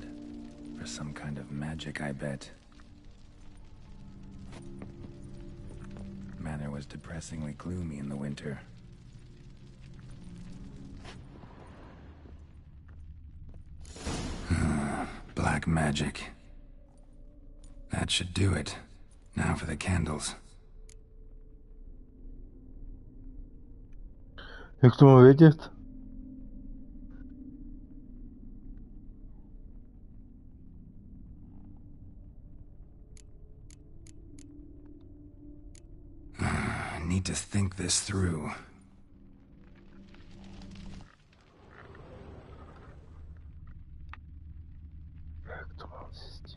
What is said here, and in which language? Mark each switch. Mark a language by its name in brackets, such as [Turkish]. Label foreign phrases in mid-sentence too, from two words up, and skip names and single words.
[English] For some kind of magic, I bet. Manor was depressingly gloomy in the winter. Black magic. That should do it. Now for the candles. [Czech] Jak to mám vědět? [English] I need to think this through. [Czech] Jak to mám zjistit?